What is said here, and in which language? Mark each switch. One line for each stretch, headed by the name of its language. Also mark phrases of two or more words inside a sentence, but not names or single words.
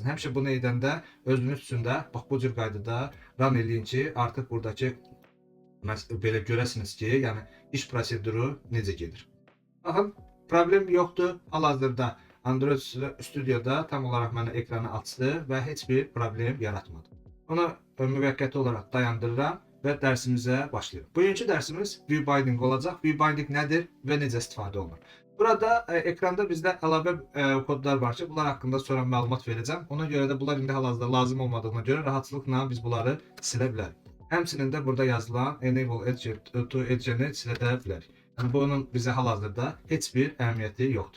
Azerbaijani: Həmişə bunu edəndə özünüz üçün də bax bu cür qaydada run eləyin ki, artıq buradakı belə görəsiniz ki, yəni iş proseduru necə gedir. Baxın, problem yoxdur. Hal-hazırda Android Studio'da tam olaraq mənə ekranı açdı və heç bir problem yaratmadı. Onu müvəqqəti olaraq dayandırıram və dərsimizə başlayırıq. Bugünkü dərsimiz
English: view binding
Azerbaijani: olacaq.
English: View binding
Azerbaijani: nədir və necə istifadə olunur? Burada ekranda bizdə əlavə kodlar var ki, bunlar haqqında sonra məlumat verəcəm. Ona görə də bunlar indi hal-hazırda lazım olmadığına görə rahatçılıqla biz bunları silə bilərik. Həmçinin də burada yazılan
English: Enable to Edge-
Azerbaijani: ni silə də bilərik. Yəni bunun bizə hal-hazırda heç bir əhəmiyyəti yoxdur.